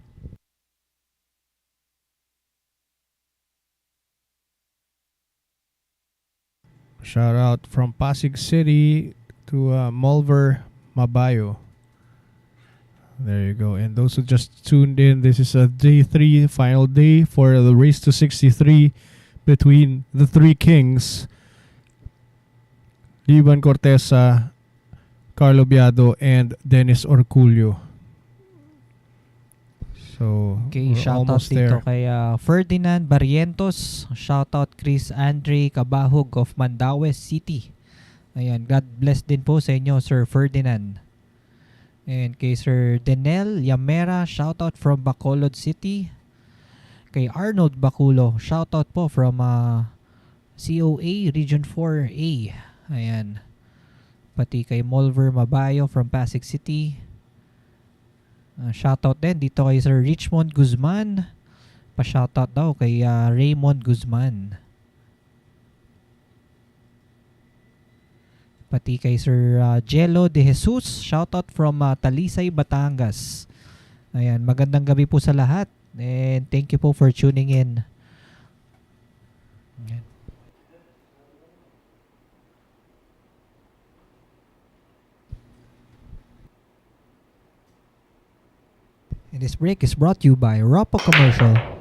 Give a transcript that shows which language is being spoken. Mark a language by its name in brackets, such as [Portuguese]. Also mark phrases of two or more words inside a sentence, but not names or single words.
[English] Shout out from Pasig City to Mulver Mabayo. There you go. And those who just tuned in, this is a day 3, final day for the race to 63 between the Three Kings, Levan Corteza, Carlo Biado, and Dennis Orcullo. So, [Filipino] okay, shoutout dito kay Ferdinand Barrientos. [English] Shoutout Chris Andre Cabahug of Mandaue City. [Filipino] Ayan, [English] God bless [Filipino] din po sa inyo, Sir Ferdinand. [English] And kay Sir Denel Yamera, shoutout from Bacolod City. Kay Arnold Baculo, shoutout po from COA Region 4A. [Filipino] Ayan. Pati kay Molver Mabayo from Pasig City. Shoutout din dito kay Sir Richmond Guzman. Pa-shoutout daw kay Raymond Guzman. Pati kay Sir Jello De Jesus. [English] Shoutout from [Filipino] Talisay, Batangas. Ayan, magandang gabi po sa lahat. [English] And thank you po for tuning in. [Filipino] Ayan. [English] And this break is brought to you by Ropo Commercial.